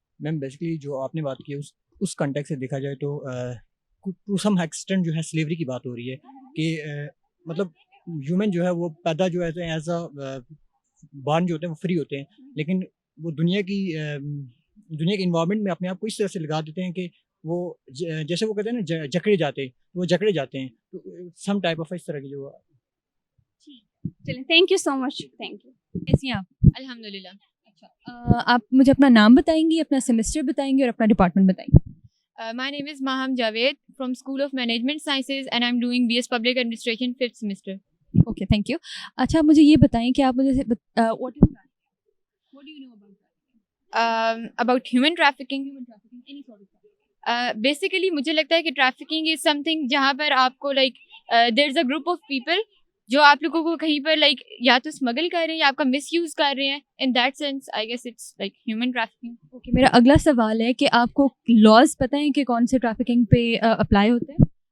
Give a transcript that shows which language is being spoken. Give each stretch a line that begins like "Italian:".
Urdu: میم basically جو آپ نے بات کی اس کانٹیکٹ سے دیکھا جائے تو
English: to some extent
Urdu: جو ہے سلیوری کی بات ہو رہی ہے کہ مطلب ہیومن جو ہے وہ پیدا جو ہے
English: as a born
Urdu: جو ہوتے ہیں وہ فری ہوتے ہیں, لیکن وہ دنیا کی انوائرمنٹ میں اپنے آپ کو اس طرح سے لگا دیتے ہیں کہ وہ جیسے وہ کہتے ہیں نا جکڑے جاتے ہیں, تو
English: some type of
Urdu: اس طرح کی جو.
English: چلیں, thank you so much. Thank you.
Urdu: کیسی ہیں آپ؟ الحمد للہ. اچھا, آپ مجھے اپنا نام بتائیں گی, اپنا سیمسٹر بتائیں گی اور اپنا ڈپارٹمنٹ بتائیں گی.
English: My name is Maham Javed from School of Management Sciences and I'm doing BS Public Administration 5th semester. Okay, thank you.
Urdu: اچھا, مجھے یہ بتائیں کہ آپ مجھے
English: What do you know about trafficking? About human trafficking? Human trafficking, any sort of trafficking.
Urdu: Basically مجھے لگتا ہے کہ
English: trafficking is something
Urdu: جہاں پر آپ کو
English: like there is a group of people
Urdu: جو آپ لوگوں کو کہیں پر لائک یا تو اسمگل کر رہے ہیں یا آپ کا مس یوز کر رہے ہیں.
English: In that sense I guess it's like human trafficking.
Urdu: Okay, میرا اگلا سوال ہے کہ آپ کو لاز پتہ ہیں کہ کون سے ٹریفکنگ پہ اپلائی ہوتے ہیں؟